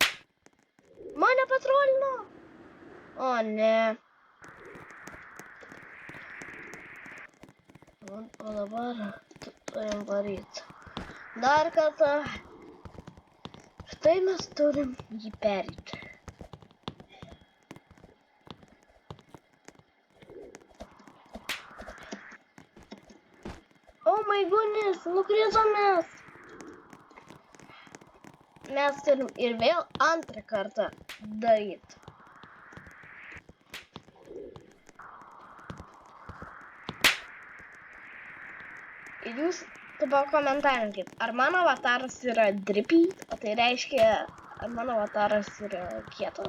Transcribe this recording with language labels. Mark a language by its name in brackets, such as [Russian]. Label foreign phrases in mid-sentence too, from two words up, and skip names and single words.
[Lithuanian] Mane patrolino! O ne. O dabar turim varyti. Dar kartą. Štai mes turim jį pereiti. [English] Oh my goodness, [Lithuanian] nukritomės. Mes turim ir vėl antrą kartą daryti. Ir jūs pakomentarinkit, ar mano avataras yra drippy, o tai reiškia, ar mano avataras yra kietas.